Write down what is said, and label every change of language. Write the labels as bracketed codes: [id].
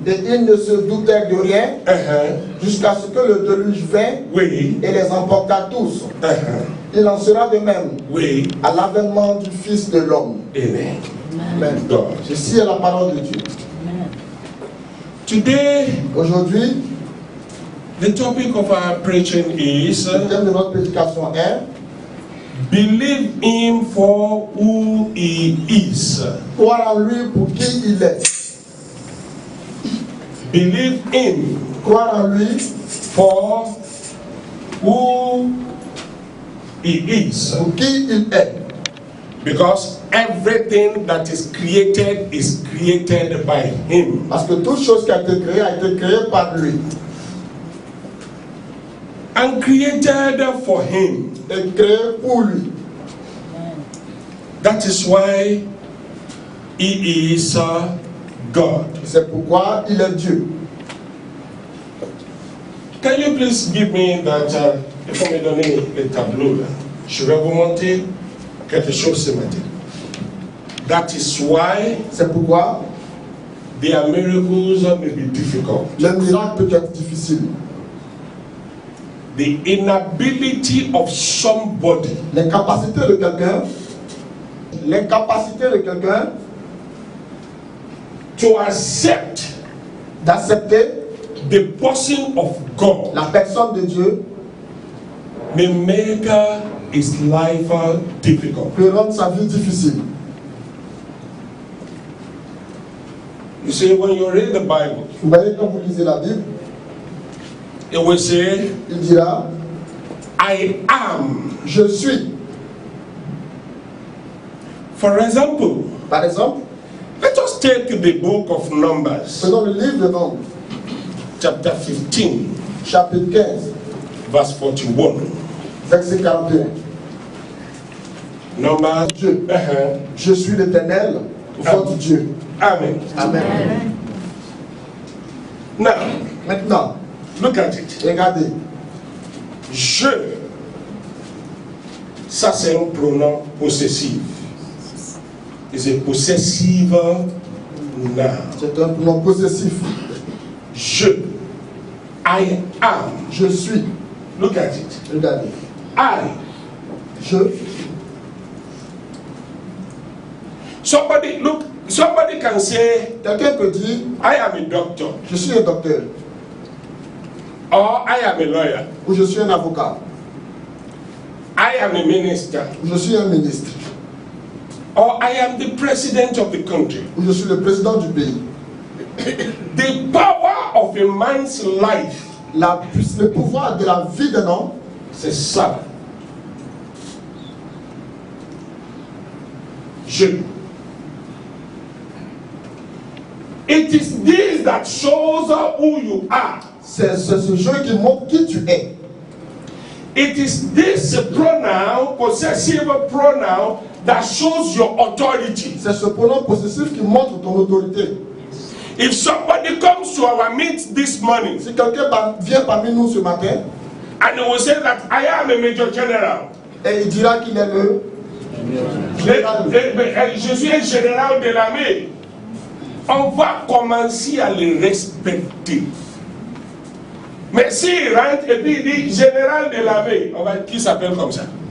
[fr] Et il ne se doutait de rien. Jusqu'à ce que le déluge vint. Oui. Et les emporta tous. Il en sera de même. Oui. À l'avènement du Fils de l'homme. Amen. Amen. [en] God. [fr] Ceci est la parole de Dieu. [en] Today, [fr] aujourd'hui, [en] the topic of our preaching is [fr] le thème de notre prédication est [en] believe him for who he is. [fr] Croire en lui pour qui il est. [en] Believe him. [fr] Croire en lui [en] for who he is. [fr] Pour qui il est. [en] Because everything that is created by him. [fr] Parce que toute chose qui a été créée par lui. [en] And created for him. [fr] Et créée pour lui. [en] That is why he is God. [fr] C'est pourquoi il est Dieu. [en] Can you please give me that? [fr] Il faut me donner le tableau là. Je vais vous montrer quelque chose ce matin. [en] That is why. [fr] C'est pourquoi. [en] Their miracles may be difficult. [fr] Le miracle peut être difficile. [en] The inability of somebody. [fr] L'incapacité de quelqu'un. L'incapacité de quelqu'un. [en] To accept. [fr] D'accepter. [en] The person of God. [fr] La personne de Dieu. [en] May make his life difficult. [fr] Peut rendre sa vie difficile. [en] You see, when you read the Bible, [fr] vous voyez quand vous lisez la Bible, [en] it will say, [fr] il dira, [en] I am. [fr] Je suis. [en] For example, [fr] par exemple, [en] let us take the book of Numbers. [fr] Prenons le livre de Nombres. [en] Chapter 15. [fr] Chapitre 15. [en] Verse 41. [fr] Verset 41. [en] Numbers. [fr] Dieu. Je suis l'Éternel, votre Dieu. Amen. Amen. [en] Now, [fr] maintenant, [en] look at it. [fr] Regardez. Je. Ça, c'est un pronom possessif. [en] It's a possessive noun. [fr] C'est un pronom possessif. [en] Je. I am. [fr] Je suis. [en] Look at it. [fr] Regardez. [en] I. [fr] Je. [en] Somebody can say, [fr] quelqu'un peut dire, [en] I am a doctor. [fr] Je suis un docteur. [en] Or I am a lawyer. [fr] Ou je suis un avocat. [en] I am a minister. [fr] Ou je suis un ministre. [en] Or I am the president of the country. [fr] Ou je suis le président du pays. [en] The power of a man's life. [fr] Le pouvoir de la vie d'un homme. C'est ça. Je. [en] It is this that shows who you are. [fr] C'est ce jeu qui montre qui tu es. [en] It is this pronoun, possessive pronoun, that shows your authority. [fr] C'est ce pronom possessif qui montre ton autorité. [en] If somebody comes to our meet this morning, [fr] si quelqu'un vient parmi nous ce matin, [en] and he will say that I am a major general, [fr] et il dira qu'il est le je suis un général de l'armée, on va commencer à le respecter. Mais s'il rentre et puis il dit général de l'armée, on va qui s'appelle comme ça?